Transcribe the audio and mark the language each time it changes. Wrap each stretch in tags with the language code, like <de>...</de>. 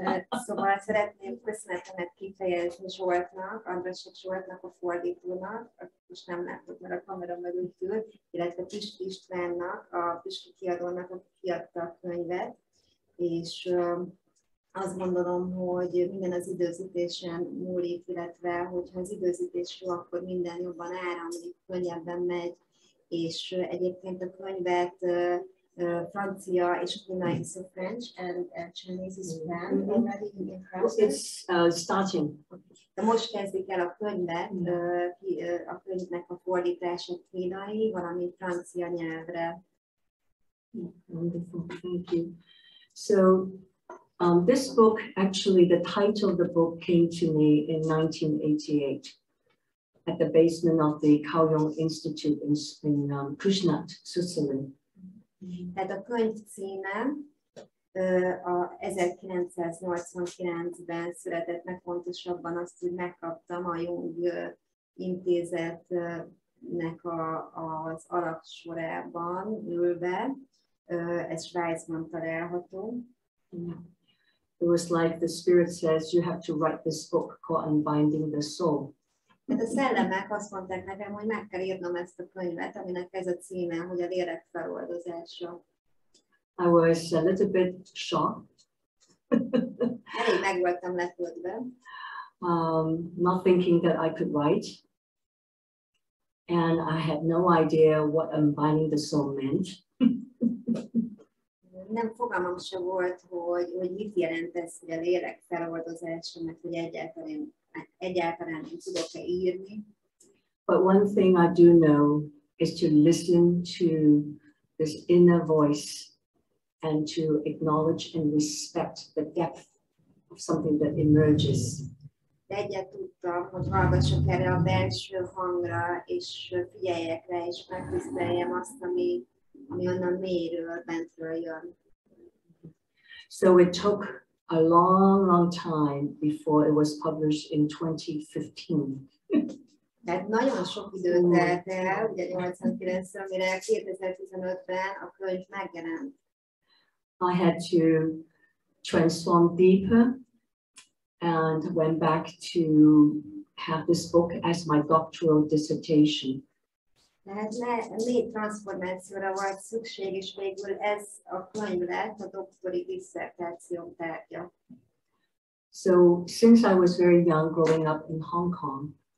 <hu>Szóval szeretném köszönetemet kifejezni Zsoltnak, Andrassik Zsoltnak, a fordítónak, most nem látok, mert a kamera mögött ül, illetve Pisti Istvánnak, a Pisti kiadónak, aki kiadta a könyvet, és azt gondolom, hogy minden az időzítésen múlik, illetve hogyha az időzítés jó, akkor minden jobban áramlik, könnyebben megy, és egyébként a könyvet francia és kínai,</hu> <en>so French and Chinese is planned already in process. It's starting.</en> <hu>De most kezdik el a könyvet, a könyvnek a fordítása kínai, valamint francia nyelvre.</hu> <en>Wonderful, thank you. So this book, actually the title of the book came to me in 1988 at the basement of the Kaoyong Institute in Küsnacht, Switzerland.</en> <hu>Tehát a könyv címe a 1989-ben született meg, pontosabban azt, hogy megkaptam a Jung intézetnek az alapsorában ülve, ez Svájcban található.</hu> <en>It was like the spirit says, you have to write this book called Unbinding the Soul.</en> <hu>Tehát a szellemek azt mondták nekem, hogy meg kell írnom ezt a könyvet, aminek ez a címe, hogy a lélek feloldozása.</hu> <en>I was a little bit shocked.</en> <hu>Elég meg voltam lepődve.</hu> <en>Not thinking that I could write. And I had no idea what unbinding the soul meant.</en> <hu>Nem fogalmam se volt, hogy mit jelent ez, hogy a lélek feloldozása, mert hogy egyáltalán nem tudok-e írni.</hu> <en>But one thing I do know is to listen to this inner voice and to acknowledge and respect the depth of something that emerges.</en> <hu>De egyet tudtam, hogy hallgassak erre a belső hangra, és figyeljek rá, és megtiszteljem azt, ami onnan mélyről, bentről jön.</hu> <en>So it took a long time before it was published in 2015.</en> <hu>Tehát nagyon sok időt telt el, ugye 89-ről, mire 2015-ben a könyv megjelent.</hu> <en>I had to transform deeper and went back to have this book as my doctoral dissertation.</en> <hu>Tehát mély transformációra volt szükség, és végül ez a könyv lett a doktori disszertációm tárgya.</hu> <en>So since I was very young growing up in Hong Kong,</en>